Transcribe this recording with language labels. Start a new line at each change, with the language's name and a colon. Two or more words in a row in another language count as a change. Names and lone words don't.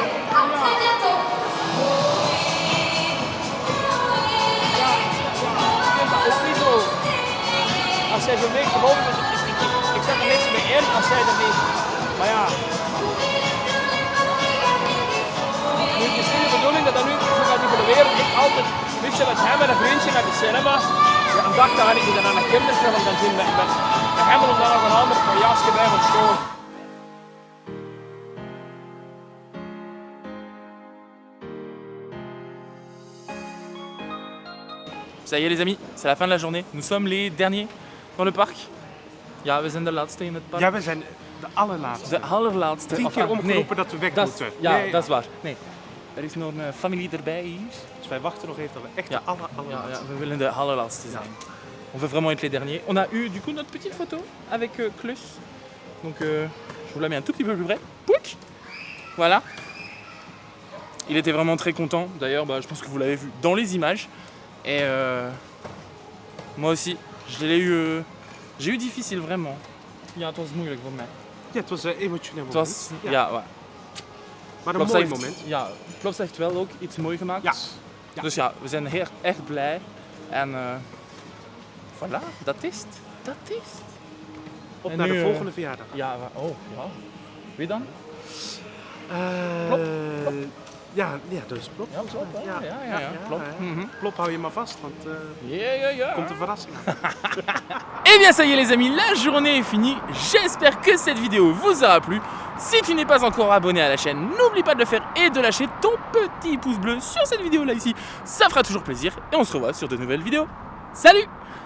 French: À très bientôt.
Dutch: Als zij zo mee gewoon, ik zet er niks meer in als zij er niet. Maar ja. Nu is het de bedoeling dat nu zo gaat evolueren. Ik altijd, weet je, met hem en een vriendje naar de cinema. Ja, een dag ga ik dan naar een kinderfilm gaan zien met hem en dan nog een ander voor jasje bij van school.
French: Ça y est les amis, c'est la fin de la journée. Nous sommes les derniers dans le parc.
Dutch: Ja, we zijn de laatste in het park. Ja, we zijn de allerlaatste. De allerlaatste. 10 keer omgeroepen dat we weg moeten. Ja, Nee. dat is waar. Nee. Er is nog een familie erbij hier. Dus wij wachten nog even tot we echt Ja. de allerlaatste. We willen de allerlaatste zijn.
French: On veut vraiment être les derniers. On a eu du coup notre petite photo avec Clus. Donc je vous la mets un tout petit peu plus près. Pouic. Voilà. Il était vraiment très content. D'ailleurs, je pense que vous l'avez vu dans les images. Et moi aussi, j'ai eu difficile vraiment.
Dutch: Ja, het was moeilijk voor mij. Ja, het was een emotioneel Het moment. was, ja, Maar een mooi moment. Ja, Plops heeft wel ook iets mooi gemaakt. Ja. Ja. Dus ja, we zijn echt blij. En voilà, dat is het. Dat is het. Op En naar nu, de volgende verjaardag. Ja, ja. Wie dan? Ja, dat is Plop. Ja, Plop, hè? Ja, Plop. Plop, hou je maar vast, want Ja. komt een verrassing aan.
French: Et bien ça y est les amis, la journée est finie. J'espère que cette vidéo vous aura plu. Si tu n'es pas encore abonné à la chaîne, n'oublie pas de le faire et de lâcher ton petit pouce bleu sur cette vidéo là ici. Ça fera toujours plaisir et on se revoit sur de nouvelles vidéos. Salut!